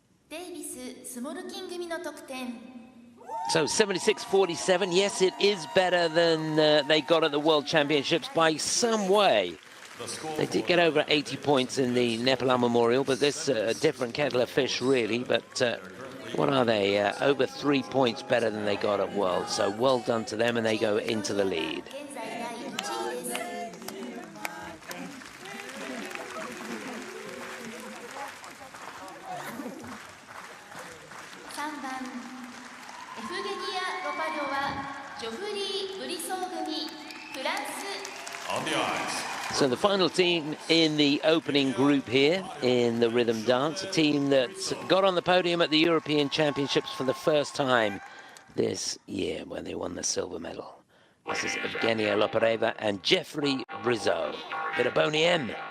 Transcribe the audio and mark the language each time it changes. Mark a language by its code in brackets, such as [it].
[ja] デイビス・スモルキン組の得点 [en] So 76.47, yes, it is better than they got at the World Championships by some way. They did get over 80 points in the Nepalam Memorial, but this a different kettle of fish, really. But what are they? Over 3 points better than they got at World. So well done to them, and they go into the lead. [ja] 3番エフゲニア・ロパリョはジョフリー・ブリソー組フランス [en] On the ice. So the final team in the opening group here in the rhythm dance, a team that got on the podium at the European Championships for the first time this year when they won the silver medal. This is Evgenia Lopareva and Jeffrey Brizeau. Bit of Boney M.